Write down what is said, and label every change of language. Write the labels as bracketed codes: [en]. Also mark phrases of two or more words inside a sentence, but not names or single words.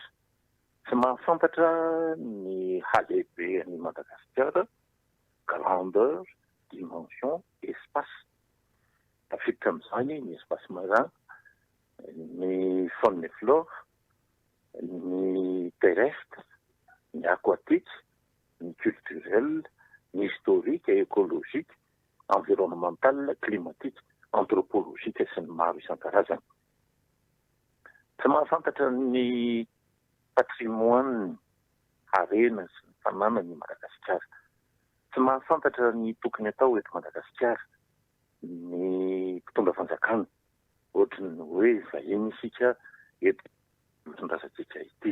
[mg] Tsy mahafantatra ny halehibehan'i Madagasikara, [fr] grandeur, dimension, espace. [mg] Tafiditra amin'izany ny [fr] espace marin, [mg] ny [fr] faune et flore, [mg] ny terrestre, ny aquatique, ny culturel, ny [fr] historique et écologique, environnemental, climatique, anthropologique [mg] sy ny maro isan-karazany. Tsy mahafantatra ny patrimoine, harena sy ny fananany Madagasikara. Tsy mahafantatra ny tokony atao eto Madagasikara, ny mpitondra fanjakana, ohatrany ny hoe vahiny isika eto mitondrasantsika ity.